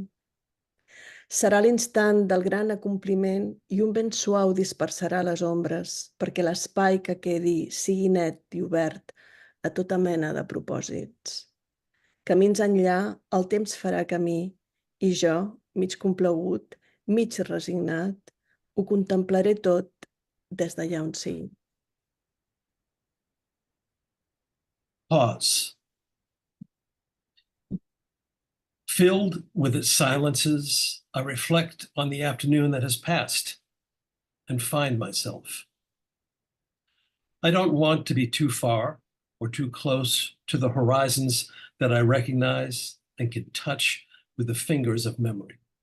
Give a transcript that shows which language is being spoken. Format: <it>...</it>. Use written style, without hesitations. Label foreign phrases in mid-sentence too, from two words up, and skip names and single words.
<ca>Serà l'instant del gran acompliment i un vent suau dispersarà les ombres perquè l'espai que quedi sigui net i obert a tota mena de propòsits. Camins enllà, el temps farà camí i jo, mig complagut, mig resignat, ho contemplaré tot des d'allà on sigui.</ca> <en>Pause. Filled with its silences, I reflect on the afternoon that has passed and find myself. I don't want to be too far, or too close to the horizons that I recognize and can touch with the fingers of memory.</en>